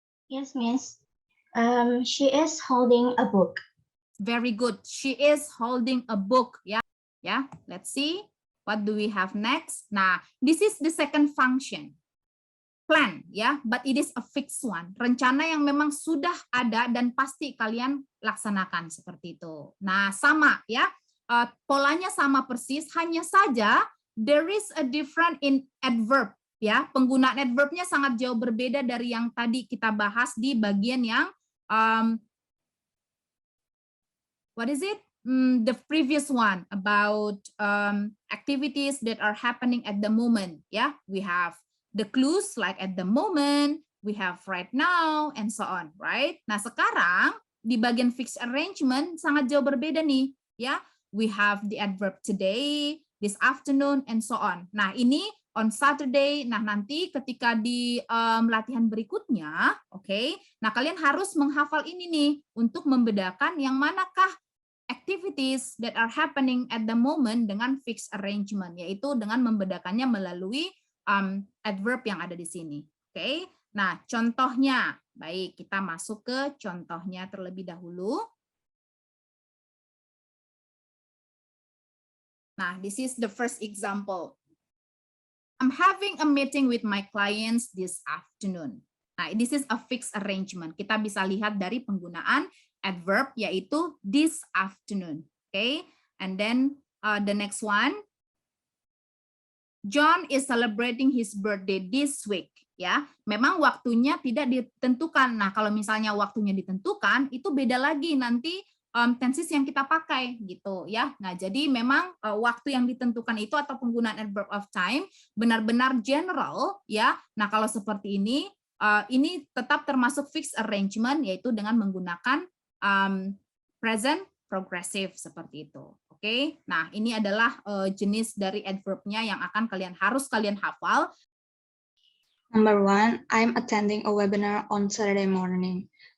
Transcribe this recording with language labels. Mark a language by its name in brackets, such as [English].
[English] Yes, Miss. She is holding a book. Very good. She is holding a book. Yeah. Yeah. Let's see. What do we have next? Nah, this is the second function. Plan, ya, but it is a fixed one. [Indonesian] Rencana yang memang sudah ada dan pasti kalian laksanakan seperti itu. Nah, sama ya. Polanya sama persis, hanya saja [English] there is a different in adverb, [Indonesian] ya. Penggunaan adverbnya sangat jauh berbeda dari yang tadi kita bahas di bagian yang [English] what is it? The previous one about activities that are happening at the moment. Yeah, we have the clues like at the moment, we have right now, and so on, right? [Indonesian] Nah, sekarang di bagian fixed arrangement sangat jauh berbeda nih, ya. [English] We have the adverb today, this afternoon, and so on. [Indonesian] Nah, ini on Saturday. Nah, nanti ketika di latihan berikutnya, oke. Nah, kalian harus menghafal ini nih untuk membedakan yang manakah [English] activities that are happening at the moment [Indonesian] dengan fixed arrangement, yaitu dengan membedakannya melalui adverb yang ada di sini. Oke. Nah, contohnya. Baik, kita masuk ke contohnya terlebih dahulu. [English] Nah, this is the first example. I'm having a meeting with my clients this afternoon. Nah, this is a fixed arrangement. [Indonesian] Kita bisa lihat dari penggunaan adverb, yaitu this afternoon. [English] Okay, and then the next one. John is celebrating his birthday this week. [Indonesian] Ya, memang waktunya tidak ditentukan. Nah, kalau misalnya waktunya ditentukan, itu beda lagi nanti tenses yang kita pakai gitu ya. Nah, jadi memang waktu yang ditentukan itu atau penggunaan adverb of time benar-benar general ya. Nah, kalau seperti ini tetap termasuk fixed arrangement, yaitu dengan menggunakan present progressive seperti itu. Oke, nah ini adalah jenis dari adverbnya yang harus kalian hafal. [English] Number 1, I'm attending a webinar on Saturday morning.